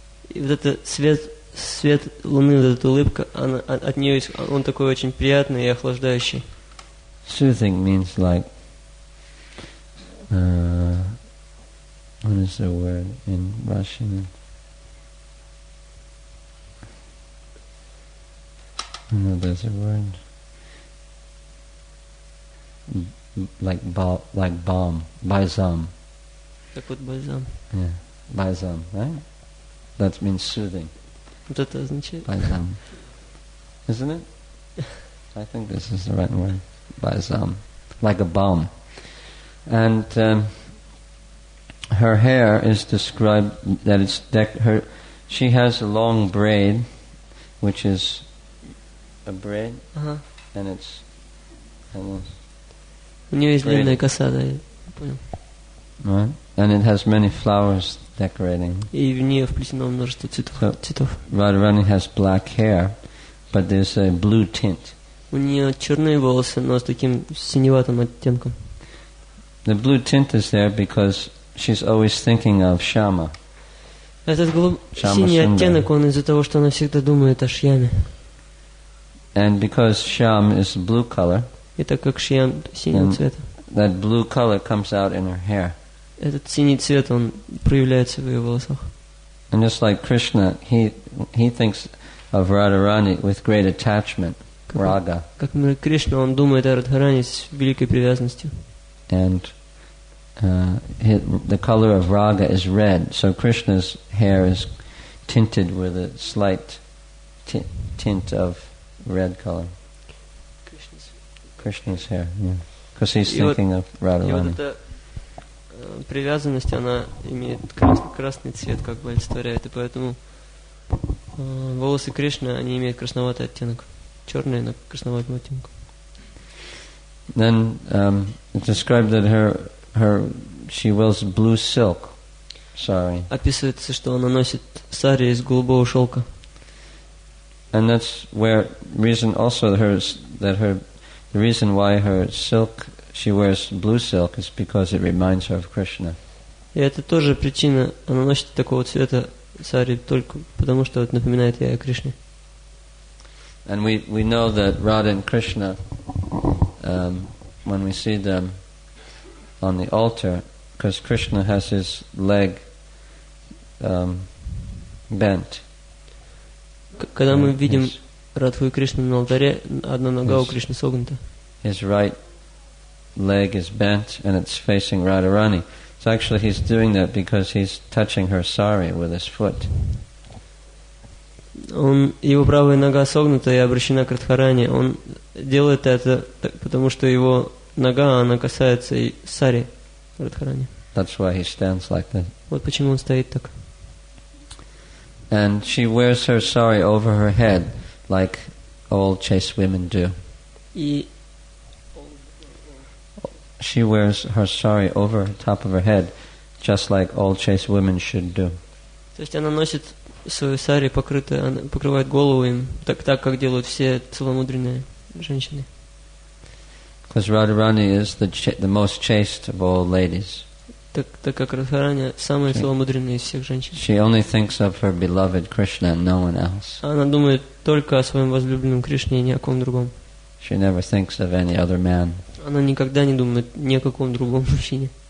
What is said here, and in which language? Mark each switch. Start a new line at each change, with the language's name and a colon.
Russian: И вот этот свет луны, вот эта улыбка, от нее он такой очень приятный и охлаждающий.
English: Soothing means like, what is the word in Russian? No, there's a word like balm, balsam.
Russian: Как вот бальзам.
English: Yeah, balsam, right? That means soothing.
Russian: Вот это означает.
English: Balsam, isn't it? I think this is the right word. Balsam, like a balm. And her hair is described that it's she has a long braid, which is a braid, and it's
Russian: у нее есть длинная коса, да, я понял.
English: Right, and it has many flowers decorating.
Russian: И в нее вплетено множество цветов.
English: Radharani has black hair, but there's a blue tint.
Russian: У нее черные волосы, но с таким синеватым оттенком.
English: The blue tint is there because she's always thinking of Shama.
Russian: Этот синий оттенок, он из-за того, что она всегда думает о Шьяме.
English: And because Shyam is blue color,
Russian: и так как Шьям синего цвета,
English: that blue color comes out in her hair.
Russian: Этот синий цвет, он проявляется в ее волосах.
English: And just like Krishna, he thinks of Radharani with great attachment, raga.
Russian: Как Кришна, он думает о Радхарани с великой привязанностью.
English: And the color of raga is red, so Krishna's hair is tinted with a slight tint of red color. Krishna's hair, yeah. Because he's thinking of Radharani.
Russian: И вот эта привязанность, она имеет красный цвет, как бы олицетворяет, и поэтому волосы Кришны, они имеют красноватый оттенок. Черные на красноватом оттенку.
English: Then it's described that she wears blue silk sari.
Russian: Описывается, что она носит сари из голубого шелка.
English: And that's where reason also the reason why her silk, she wears blue silk, is because it reminds her of Krishna.
Russian: И это тоже причина, она носит такого цвета сари только потому, что это напоминает ей о Кришне.
English: And we know that Radha and Krishna, when we see them on the altar, because Krishna has his leg bent.
Russian: Когда мы видим Радху и Кришну на алтаре, одна нога у Кришны согнута.
English: His right leg is bent and it's facing Radharani. So actually he's doing that because he's touching her sari with his foot.
Russian: Его правая нога согнута и обращена к Радхарани. Он делает это потому, что его нога, она касается и сари Радхарани.
English: That's why he stands like that.
Russian: Вот почему он стоит так.
English: And she wears her sari over her head like all chaste women do.
Russian: И
English: she wears her sari over top of her head just like all chaste women should do.
Russian: То есть она носит свою сари, она покрывает голову им, так как делают все целомудренные женщины.
English: Because Radharani is the most chaste of all ladies.
Russian: Так как Радхарани самая целомудренная из всех женщин.
English: She only thinks of her beloved Krishna and no one else.
Russian: Она думает только о своем возлюбленном Кришне и ни о ком другом.
English: She never thinks of any other man.
Russian: Она никогда не думает ни о каком другом мужчине.